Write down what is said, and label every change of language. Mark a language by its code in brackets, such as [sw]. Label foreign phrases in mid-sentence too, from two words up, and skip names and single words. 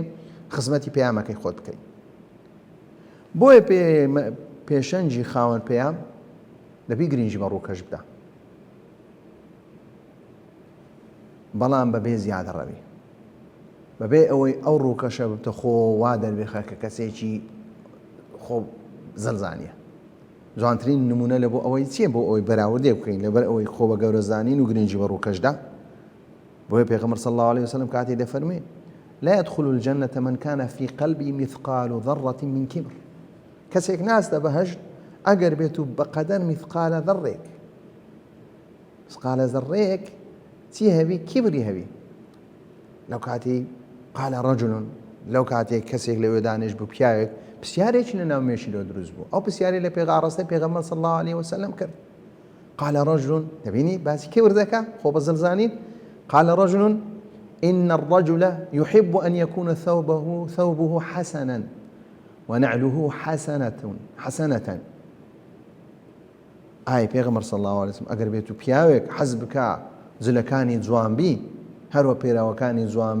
[ckb] خزمەتی پەیامەکەی خۆت بکەین. بۆیە پێشەنجی خاوەن پەیام دەبی گرنگی بە ڕووکەش بدە، بەڵام بەبێ زیادە ڕەوی، بەبێ ئەوەی ئەو ڕووکەشە بتە خۆ وا دەربێخە کە کەسێکی خۆ زەلزانیە. جوانترین نمونە لە بۆ ئەوەی چییە؟ بۆ ئەوەی بەراوردێ بکەین لەبەر ئەوەی خۆ بە گەورە زانین و گرنگی بە ڕووکەشدا. بۆیە پێغەمبەر [ar] صلی الله عليه وسلم [ckb] کاتی دەفەرمێ [ar] لا يدخل الجنة من كان في قلبه مثقال ذرة من كبر. [ckb] کەسێک ناستە بەهەشت ئەگەر بێت و بەقەدەر مثقالە ذەڕێک، مثقالە ذەڕێک چی هەبی؟ کیبری هەبی. لەو کاتی [ar] قال رجل، [ckb] لەو کاتێک کەسێک لەوێ دانیشت بوو پیاوێک پرسیارێکی لە ناو مێشیلەوە دروست بوو، ئەو پرسیارێک لە ڕاستەی پێغەمبەر [ar] صلی الله عليه وسلم [ckb] کرد. [ar] قال رجل، [ckb] دەبینی باسی کیبر دەکا خۆ بە زەلزانین. [ar] قال رجل إن الرجل يحب أن يكون ثوبه حسنا ونعله حسنة. [ckb] ئای پێغەمبەر [ar] صلی الله عليه وسلم [ckb] ئەگەر بێت و پیاوێک حەز بکا جلەکانی جوان بی، هەروە پێراوەکانی جوان بی، ئەوە دەستە بابەتی خۆ بە گەورە زانین و زڵ، ئەوە دەستە بابەتی خۆ بە گەورە زانین و پەیوەندی لەگەڵ خەڵک بی. بۆیە پێغەمبەر [ar] صلی الله عليه وسلم [ckb] فەرمووی [ar] لا يدخل الجنة من كان في قلبه مثقال ذرة من كبر.